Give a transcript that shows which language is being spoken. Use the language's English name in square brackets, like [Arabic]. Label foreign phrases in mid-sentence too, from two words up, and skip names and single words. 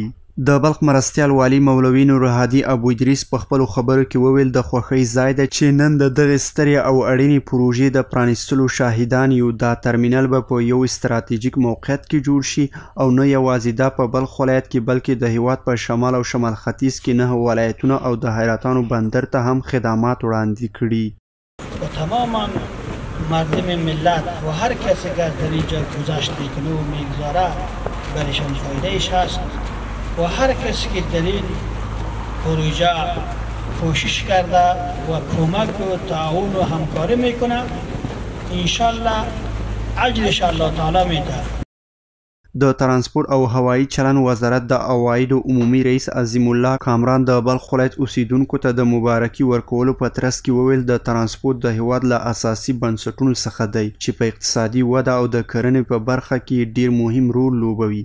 [Pashto] د بلخ مرستیال والي مولوي نورهادي ابو ادریس په خپلو خبرو کې وویل د خوښۍ ځای ده چې نن د دغې سترې او اړینې پروژې د پرانیستلو شاهدان یو. دا ترمینل به په یو استراتیژیک موقعیت کې جوړ شي او نه یوازې دا په بلخ ولایت کې بلکې د هیواد په شمال او شمال ختیځ کې 9 ولایتونه او د حیرتانو بندر ته هم خدمات وړاندې کړي. [Persian] و تماما مردم ملت و هر کسی که در اینجا گذشت میکنه و میگذاره برایشان فایدهش هست و هر کسی که در این پروژه کوشش کرده و کمک و تعاون و همکاری میکنه انشالله اجرش الله تعالی میده. [Pashto] د ترانسپورت او هوایی چلن وزارت د عوایدو عمومي رئیس عظیم الله کامران د بلخ ولایت اوسیدونکو ته د مبارکي ورکولو په ترڅ کې وویل د ترانسپورت د هیواد له اساسي بنسټونو څخه دی چې په اقتصادي وده او د کرنې په برخه کې ډیر مهم رول لوبوي.